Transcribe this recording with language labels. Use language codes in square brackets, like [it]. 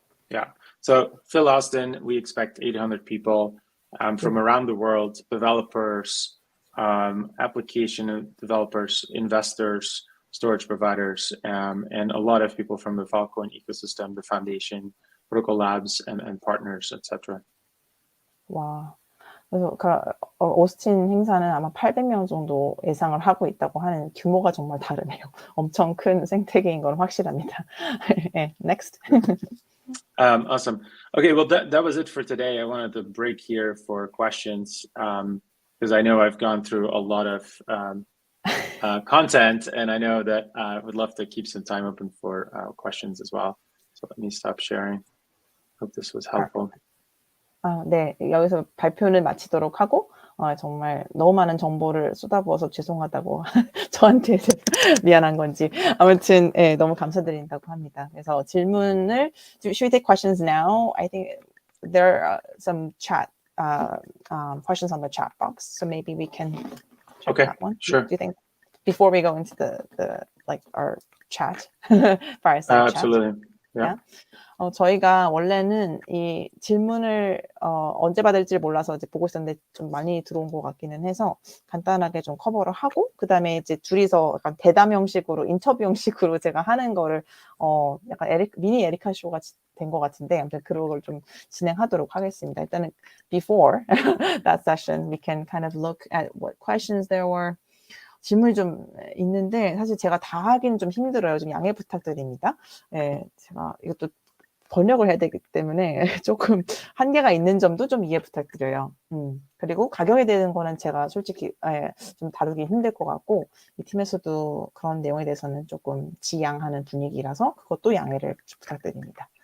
[en] Yeah. So Phil Austin, we expect 800 people from around the world, developers, application developers, investors, storage providers, and a lot of people from the Falcon ecosystem, the foundation, protocol labs, and partners, etc. [ko] 와, 그래서 오스틴 행사는 아마 800명 정도 예상을 하고 있다고 하는 규모가 정말 다르네요. 엄청 큰 생태계인 건 확실합니다. [en] Next. Awesome. Okay, well, that was it for today. I wanted to break here for questions because I know I've gone through a lot of content, and I know that I would love to keep some time open for questions as well. So let me stop sharing. Hope this was helpful. [ko] 네, 여기서 발표는 마치도록 하고 정말 너무 많은 정보를 쏟아부어서 죄송하다고 저한테 미안한 건지 아무튼 너무 감사드린다고 합니다. 그래서 질문을 [en] should we take questions now? I think there are some chat questions on the chat box, so maybe we can check that one. Sure. Do you think before we go into the like our chat fireside chat? Absolutely. Yeah. [ko] 저희가 원래는 이 질문을 언제 받을지 몰라서 이제 보고 있었는데 좀 많이 들어온 것 같기는 해서 간단하게 좀 커버를 하고 그다음에 이제 둘이서 약간 대담 형식으로 인터뷰 형식으로 제가 하는 거를 약간 미니 에리카 쇼가 된 것 같은데 아무튼 그런 걸 좀 진행하도록 하겠습니다. 일단은 [en] before that session we can kind of look at what questions there were. [ko] 질문이 좀 있는데 사실 제가 다 하기는 좀 힘들어요. 좀 양해 부탁드립니다. 제가 이것도 번역을 해야 되기 때문에 조금 한계가 있는 점도 좀 이해 부탁드려요. 그리고 가격에 대한 거는 제가 솔직히 좀 다루기 힘들 것 같고 이 팀에서도 그런 내용에 대해서는 조금 지양하는 분위기라서 그것도 양해를 부탁드립니다.